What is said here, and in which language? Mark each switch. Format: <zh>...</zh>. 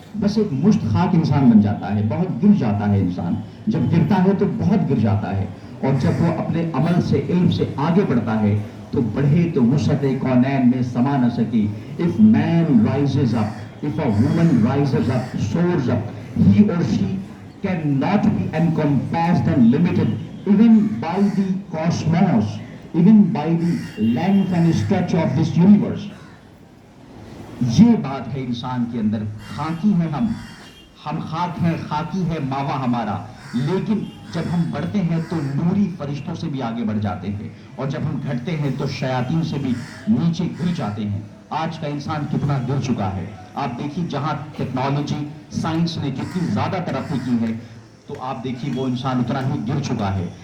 <ur>بس ایک مشت خاک انسان بن جاتا ہے، بہت گر جاتا ہے انسان. جب گرتا ہے تو بہت گر جاتا ہے، اور جب وہ اپنے عمل سے، علم سے آگے بڑھتا ہے تو بڑھے تو وسعت کونین میں سما نہ سکی.</ur> <en>If man rises up, if a woman rises up, soars up, he or she cannot be encompassed and limited even by the cosmos, even by the length and stretch of this universe.</en> <ur>یہ بات ہے انسان کے اندر. خاکی ہیں ہم خاک ہیں، خاکی ہے ماوا ہمارا. لیکن جب ہم بڑھتے ہیں تو نوری فرشتوں سے بھی آگے بڑھ جاتے ہیں، اور جب ہم گھٹتے ہیں تو شیاطین سے بھی نیچے گر جاتے ہیں. آج کا انسان کتنا گر چکا ہے. آپ دیکھیے جہاں ٹیکنالوجی، سائنس نے جتنی زیادہ ترقی کی ہے، تو آپ دیکھیے وہ انسان اتنا ہی گر چکا ہے.</ur>